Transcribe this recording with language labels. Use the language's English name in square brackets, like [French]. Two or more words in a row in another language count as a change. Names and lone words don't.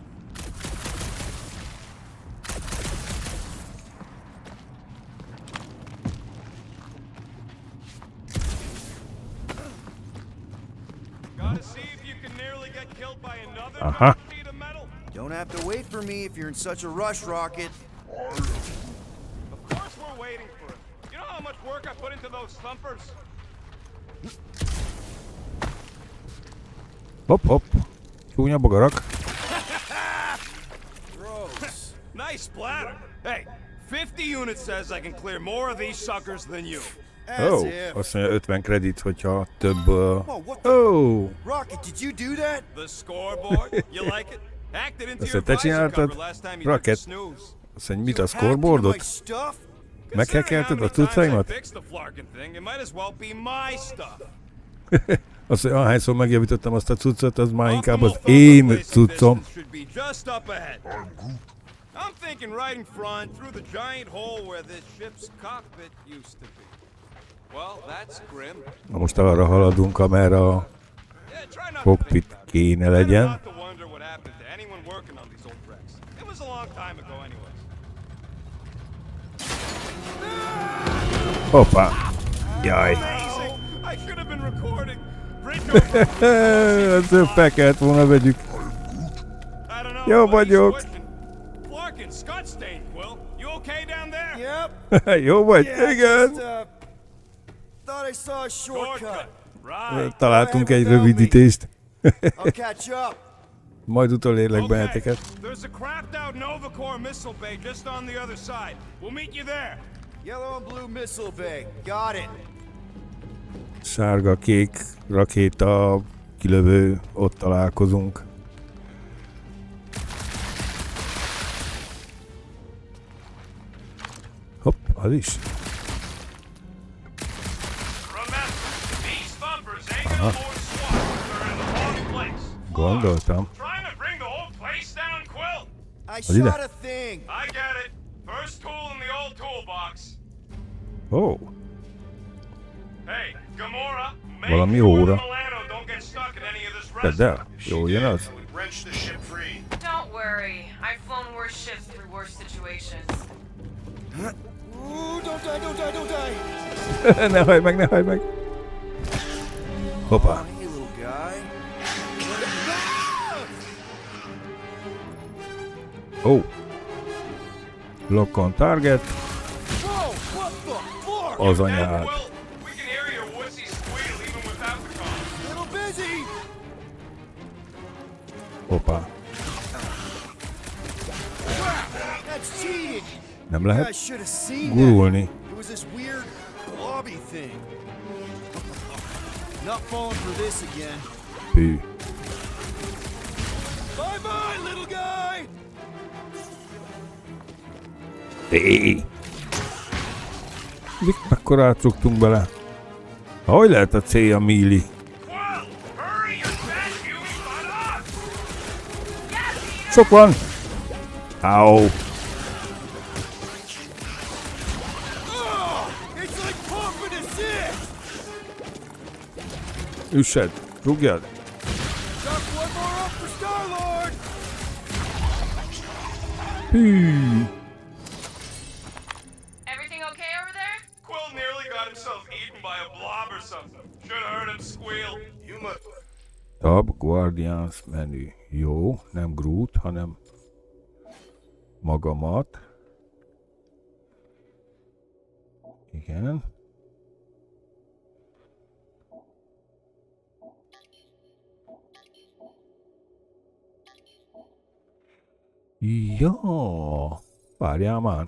[English] Gotta see if you can nearly get killed by another Uh-huh. sheet of metal. Don't have to wait for me if you're in such a rush, Rocket. Of course we're waiting for it. You know how much work I put into those thumpers? [Hungarian] Hopp, hopp. Csúnya bogarak. [English] Gross. Nice splatter. Hey, 50 units says I can clear more of these suckers than you. As Oh, if. [Hungarian] azt mondja 50 kredit, hogyha több... [English] Whoa, what the? Oh, Rocket, did you do that? The scoreboard, you like it? Hacked it into [Hungarian] Azt [English] your [Hungarian] te [English] visor [Hungarian] csináltad? [English] cover last time you took a Rocket. snooze. [Hungarian] azt mondja, mit a [English] Hacked into my [Hungarian] scoreboardot? [English] stuff? [Hungarian] Meghackelted a [English] Considering how many times I [Hungarian] cuccaimat? [English] fixed the flarkin' thing, it might as well be my stuff. [Hungarian] Azt mondja, ahányszor megjavítottam azt a cuccot, az már inkább az [English] Optimal [Hungarian] én [English] focal placing [Hungarian] cuccom. [English] distance should be just up ahead. I'm thinking right in front, through the giant hole where this ship's cockpit used to be. Well, that's grim. [Hungarian] Na most arra haladunk, amerre a [English] Yeah, try not to [Hungarian] cockpit [English] think about it. [Hungarian] kéne [English] Better [Hungarian] legyen. [English] not to wonder what happened to anyone working on these old wrecks. It was a long time ago anyways. [Hungarian] Hoppá! Jaj! [English] Amazing! I should have been recording. Bridge over. [Hungarian] Ezt fel kellett volna vegyük. [English] I don't know. [Hungarian] Jó [English] but he's [Hungarian] vagyok. [English] switching. Flarkin, Scott stained, Quill. You okay down there? Yep. [Hungarian] Jó vagy? [English] Yeah, [Hungarian] Igen! [English] just, thought I saw a shortcut. Shortcut. Right. [Hungarian] Találtunk egy rövidítést. [English] I'll catch up. [Hungarian] Majd utolérlek [English] Okay. [Hungarian] benneteket. [English] There's a crapped out Nova Corps missile bay just on the other side. We'll meet you there. Yellow and blue missile bay. Got it. [Hungarian] Sárga-kék rakéta kilövő, ott találkozunk. Hopp, az is. [English] Remember, these thumpers ain't gonna load SWAT if they're in the wrong place. [Hungarian] Gondoltam. [English] Trying to bring the whole place down, Quill? I did shot I? a thing. I get it. First tool in the old toolbox. [Hungarian] Ó, [English] Hey, Gamora, make [Hungarian] Valami [English] sure the [Hungarian] óra. [English] Milano don't get stuck in any of this [Hungarian] tedd [English] resin. [Hungarian] el. Jó jön az. [English] Wrench the ship free. Don't worry. I've flown worse ships through worse situations. Ooh, don't die, don't die, don't die. [Hungarian] Ne hajj meg, ne hajj meg. Hoppá. [English] Hey, little guy. [Hungarian] Ó. [English] Lock on target. Whoa, what the fuck? [Hungarian] Az [English] Hey, [Hungarian] anyád. [English] Quill, we can hear your wussy squeal even without the comm. Little busy. [Hungarian] Hoppá. [English] That's cheating. [Hungarian] Nem [English] You [Hungarian] lehet [English] guys should have seen that. [Hungarian] gurulni. [English] It was this weird blobby thing. Not falling for this again. [Hungarian] Hű. [English] Bye bye, little guy. [Hungarian] Éj! Mekkora átrugtunk bele. Hogy lehet a célja Mili? [English] Quill, hurry your fat human butt up! [Hungarian] Sok van! Áó! [English] Oh, it's like pumping a zit. [Hungarian] Üssed! Rúgjad! [English] Chuck, one more up for Star-Lord! [Hungarian] Hű! [English] Everything okay over there? Quill nearly got himself eaten by a blob or something. Should have heard him squeal. You must... [Hungarian] Tab Guardians menü. Jó, nem Groot, hanem magamat. Igen. Ja, várjál már.